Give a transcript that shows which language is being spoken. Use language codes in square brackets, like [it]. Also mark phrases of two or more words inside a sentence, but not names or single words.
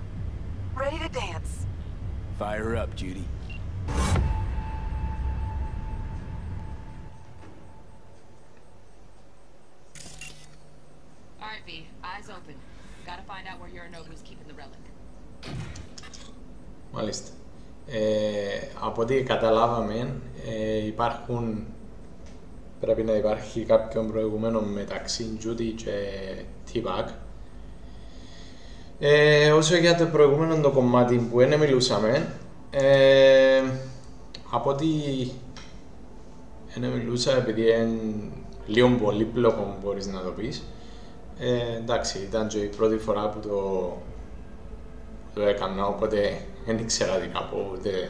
[en] Ready to dance. Fire up, Judy. Alright, V, eyes open. Gotta find out where Yorinobu's keeping the relic. [el] Μάλιστα. Από ό,τι καταλάβαμε, πρέπει να υπάρχει κάποιον προηγουμένο μεταξύ Judy και T-Bug. Όσο για το προηγούμενο το κομμάτι που δεν μιλούσαμε, από ό,τι δεν μιλούσα επειδή είναι λίγο πολύπλοκο μπορείς να το πεις, εντάξει, ήταν και η πρώτη φορά που το έκανα, οπότε δεν ήξερα τι να πω ούτε.